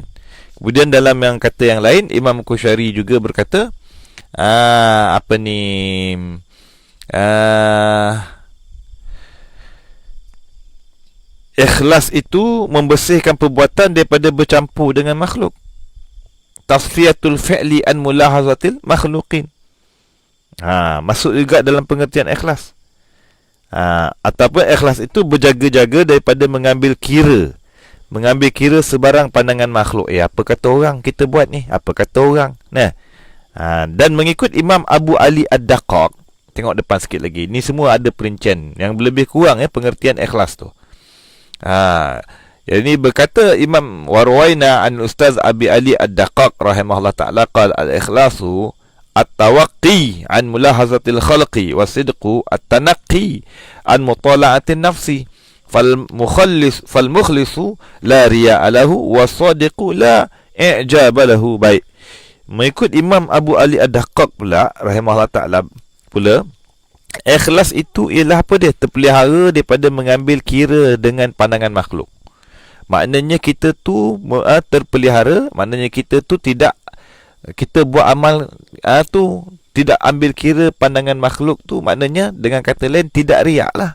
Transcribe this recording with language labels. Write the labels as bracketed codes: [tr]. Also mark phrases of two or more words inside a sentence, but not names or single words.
[ms] Kemudian dalam yang kata yang lain, Imam Qushayri juga berkata, ikhlas itu membersihkan perbuatan daripada bercampur dengan makhluk. [ar] Tasfiyatul fi'li an mulahazatil makhluqin. [ms] Masuk juga dalam pengertian ikhlas. Ataupun ikhlas itu berjaga-jaga daripada mengambil kira sebarang pandangan makhluk. Apa kata orang kita buat ni? Apa kata orang? Dan mengikut Imam Abu Ali Ad-Daqqaq, tengok depan sikit lagi, ni semua ada perincian yang lebih kurang pengertian ikhlas tu. Jadi berkata Imam Warwaina an Ustaz [ar] Abi Ali Ad-Daqqaq [ms] rahimahullah ta'ala, [ar] qala al-ikhlasu at-tawaqqi an mulahazatil khalqi wa sidqu at-tanaqqi an mutala'atin nafsi. فالمخلص لا رياء له والصادق لا i'jabalahu. [ms] Baik, mengikut Imam Abu Ali Ad-Daqqaq pula [ar] rahimahullah ta'ala [ms] pula, ikhlas itu ialah apa dia? Terpelihara daripada mengambil kira dengan pandangan makhluk. Maknanya kita tu terpelihara, maknanya kita tu tidak, kita buat amal tu tidak ambil kira pandangan makhluk tu, maknanya dengan kata lain tidak riak lah.